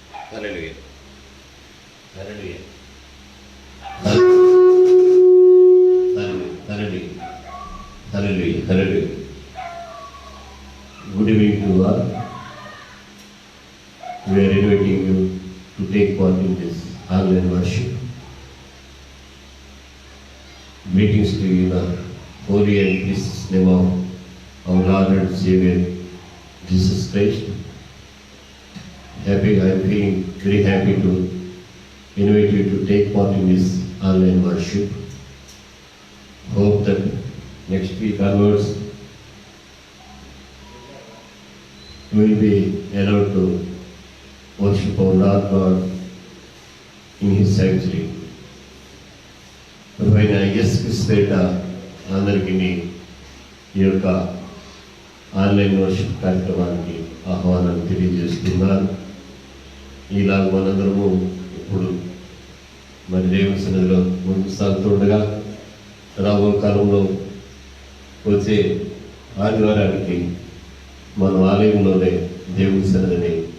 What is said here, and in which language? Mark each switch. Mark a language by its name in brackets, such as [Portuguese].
[English] Hallelujah hallelujah hallelujah hallelujah hallelujah. Good evening to all. We are inviting you to take part in this online worship. Greetings to you in the holy and precious name of our Lord and Savior Jesus Christ. I am feeling very happy to invite you to take part in this online worship. Hope that next week onwards you will be allowed to worship our Lord God in His sanctuary. [Telugu] పైన యేసుక్రీస్తు అందరికీ ఈ యొక్క online worship కార్యక్రమానికి ఆహ్వానం తెలియజేస్తున్నాను. ఇలాగ మనందరము ఇప్పుడు మరి దేవుని సన్నిధిలో ముందుకు సాగుతుండగా రాబో కాలంలో వచ్చే ఆదివారానికి మన ఆలయంలోనే దేవుని సన్నిధిని